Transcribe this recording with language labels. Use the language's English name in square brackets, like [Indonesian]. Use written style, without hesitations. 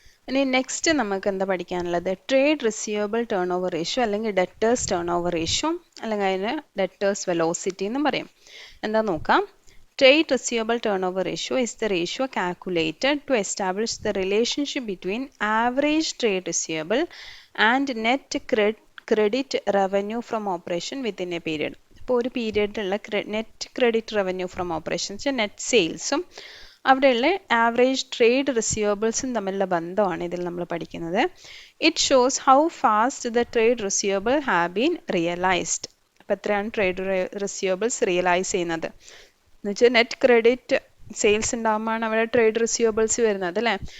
[Malayalam] ഇനി നെക്സ്റ്റ് നമുക്ക് എന്താ പഠിക്കാനുള്ളത്? Trade receivable turn over ratio അല്ലെങ്കിൽ ഡെറ്റേഴ്സ് ടേൺ ഓവർ റേഷ്യോ അല്ലെങ്കിൽ അതിന് ഡെറ്റേഴ്സ് വെലോസിറ്റി എന്നും പറയും. എന്താ നോക്കാം. [English] Trade receivable turnover ratio is the ratio calculated to establish the relationship between average trade receivable and net credit revenue from operation within a period. [Malayalam] ഇപ്പോൾ ഒരു പീരിയഡിലുള്ള net credit revenue from operations net സെയിൽസും അവിടെയുള്ള average trade റിസീവബിൾസും തമ്മിലുള്ള ബന്ധമാണ് ഇതിൽ നമ്മൾ പഠിക്കുന്നത്. [English] It shows how fast the trade receivable have been realised. [Malayalam] അപ്പോൾ എത്രയാണ് ട്രേഡ് റിസീവബിൾസ് റിയലൈസ് ചെയ്യുന്നത് എന്ന് വെച്ചാൽ നെറ്റ് ക്രെഡിറ്റ് സെയിൽസ് ഉണ്ടാകുമ്പോഴാണ് അവിടെ ട്രേഡ് റിസീവബിൾസ് വരുന്നത് അല്ലേ.